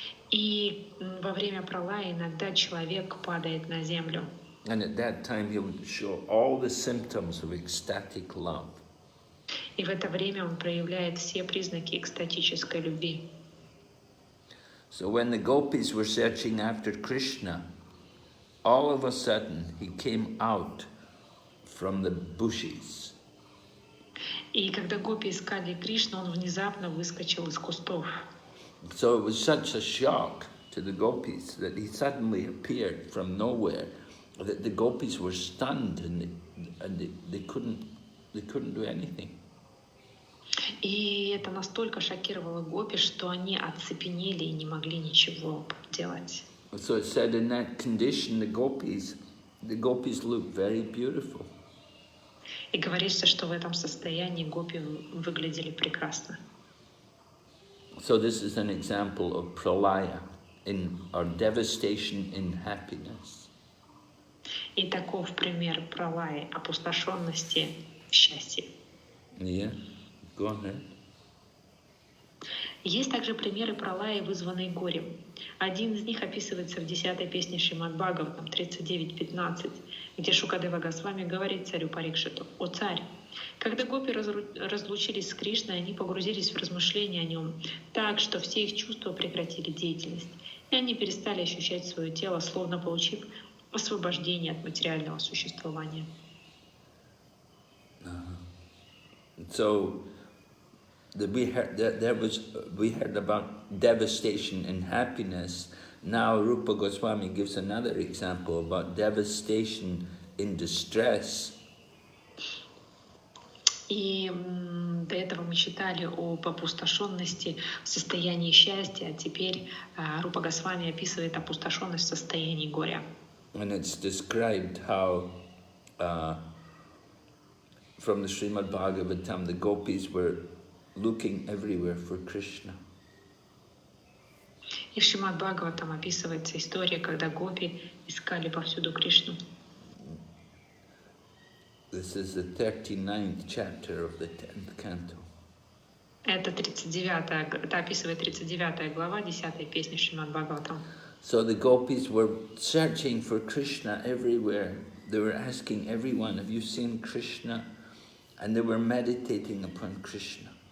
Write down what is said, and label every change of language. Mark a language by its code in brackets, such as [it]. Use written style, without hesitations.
[ru] И во время пралая иногда человек падает на землю. [en] And at that time he'll show all the symptoms of ecstatic love. [ru] И в это время он проявляет все признаки экстатической любви. [en] So when the gopis were searching after Krishna, all of a sudden he came out from the bushes. [ru] И когда гопи искали Кришну, он внезапно выскочил из кустов. [en] So it was such a shock to the gopis that he suddenly appeared from nowhere, that the gopis were stunned and they couldn't do anything. [ru] И это настолько шокировало гопи, что они оцепенели и не могли ничего делать. [en] So it said in that condition the gopis looked very beautiful. [ru] И говорится, что в этом состоянии гопи выглядели прекрасно. [en] So this is an example of pralaya, or devastation in happiness. [ru] И таков пример пралаи, опустошенности в счастье. [en] Yeah, go ahead. [ru] Есть также примеры пралаи, вызванные горем. Один из них описывается в 10-й песне Шримад Бхагаватам 39.15, где Шукадева Госвами говорит царю Парикшиту: «О царь, когда гопи разлучились с Кришной, они погрузились в размышления о нем так, что все их чувства прекратили деятельность, и они перестали ощущать свое тело, словно получив освобождение от материального существования». [en] So we heard about devastation in happiness. Now Rupa Goswami gives another example about devastation in distress. [ru] И до этого мы читали об опустошенности в состоянии счастья, а теперь Рупа Госвами описывает опустошенность в состоянии горя. [en] And it's described how from the Srimad Bhagavatam the gopis were looking everywhere for Krishna. [ru] И в Шримад Бхагаватам описывается история, когда гопи искали повсюду Кришну. [en] This is the 39th chapter of the 10th canto. [ru] Это описывает 39 глава 10 песни Шримад Бхагаватам. [en] So the gopis were searching for Krishna everywhere. They were asking everyone, "Have you seen Krishna?" And they were meditating upon Krishna.